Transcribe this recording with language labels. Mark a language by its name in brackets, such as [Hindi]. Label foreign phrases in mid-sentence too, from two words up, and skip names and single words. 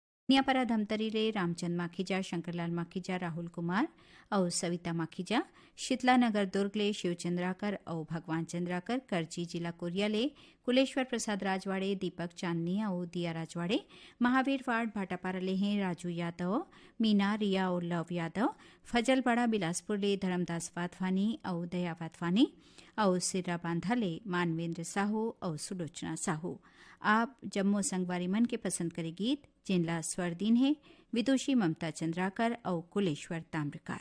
[Chhattisgarhi] नियापरा धमतरी ले रामचंद माखीजा, शंकरलाल माखीजा, राहुल कुमार और सविता माखीजा, शीतला नगर दुर्ग ले शिवचंद्राकर और भगवान चंद्राकर, करजी जिला कोरिया ले कुलेश्वर प्रसाद राजवाड़े, दीपक चांदनी और दिया राजवाड़े, महावीर वार्ड भाटापारा ले हैं राजू यादव, मीना, रिया और लव यादव, फजलवाड़ा बिलासपुर ले धर्मदास वाधवानी और दया वाधवानी और सिर्रा बांधा ले मानवेंद्र साहू और सुलोचना साहू। आप जम्मू संगवारी मन के पसंद करे गीत जिनला स्वर दिन है विदुषी ममता चंद्राकर और कुलेश्वर ताम्रकार।